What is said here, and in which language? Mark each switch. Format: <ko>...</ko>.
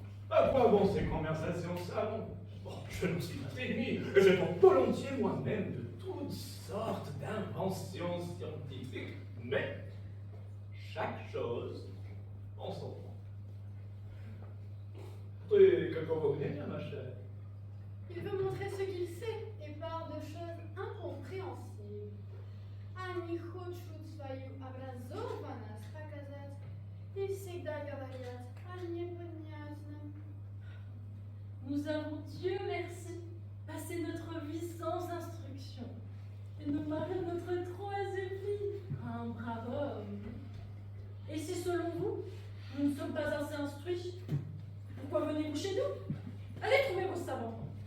<fr>À quoi bon ces conversations au salon? Bon, je ne suis pas fini, et je porte volontiers moi-même de toutes sortes d'inventions scientifiques, mais chaque chose en son temps. Et que convenez bien, ma chère? Il veut montrer ce qu'il sait et parle de choses incompréhensibles.</fr> <ru>Они хотят свою образованность показать и всегда говорят о непонятном.</ru> <fr>Nous avons, Dieu merci, passé notre vie sans instruction. Et nous marions notre troisième fille, un brave homme. Et si selon vous, nous ne sommes pas assez instruits, pourquoi venez-vous chez nous? Allez trouver vos savants.</fr>